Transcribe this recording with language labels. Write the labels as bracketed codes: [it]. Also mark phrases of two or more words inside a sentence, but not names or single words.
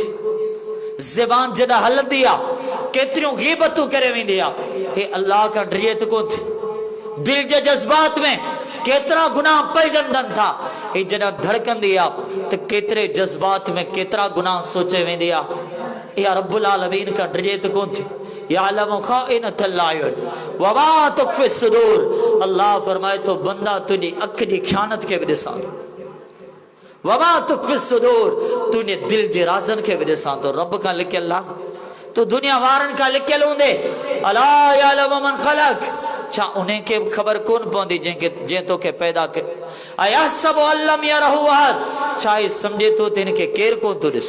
[sd] ज़बान जॾहिं हलंदी आहे केतिरियूं ग़ीबतूं करे वेंदी आहे, हे अल्लाह खां डिॼे त कोन थी। दिल जे जज़्बात में केतिरा गुनाह पइजंदनि था, हे जॾहिं धड़कंदी आहे त केतिरे जज़्बात में केतिरा गुनाह सोचे वेंदी आहे। इहा [ar] رب العالمين [sd] खां डिॼे त कोन थी। [ar] يعلم خائنة الأعين وما تخفي الصدور. [sd] अल्लाह फरमाए थो, बंदा तुंहिंजी अखि जी ख़यानत खे बि ॾिसां थो। [ar] وما تخفي الصدور, [sd] तुंहिंजे दिल जे राज़नि खे बि ॾिसां थो। रब खां लिकियल आहे, तूं दुनिया वारनि खां लिकियल हूंदे। [ar] ألا يعلم من خلق, [sd] छा उन खे बि ख़बर कोन पवंदी जंहिं तोखे पैदा कयो। [ar] أيحسب أن لم يره أحد, [sd] छा ही सम्झे थो त हिनखे केरु कोन थो ॾिसे।